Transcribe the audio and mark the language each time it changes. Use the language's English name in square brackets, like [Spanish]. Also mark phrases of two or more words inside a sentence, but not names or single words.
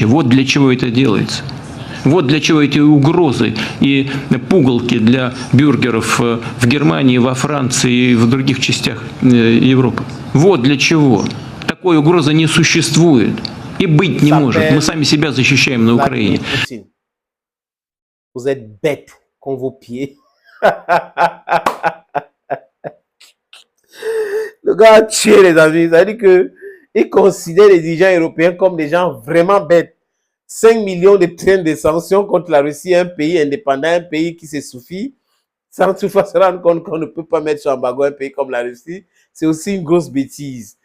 [Russian] Вот для чего это делается. Вот для чего эти угрозы и пугалки для бюргеров в Германии, во Франции и в других частях Европы. Вот для чего. Такой угрозы не существует и быть не может. Мы сами себя защищаем на Украине. [French] Vous êtes bête comme vos pieds. Le gars a tué les amis. Ça veut dire qu'il considère les dirigeants européens comme des gens vraiment bêtes. 5 millions de trains de sanctions contre la Russie, un pays indépendant, un pays qui se suffit, sans toutefois se rendre compte qu'on ne peut pas mettre sur embargo un pays comme la Russie, c'est aussi une grosse bêtise.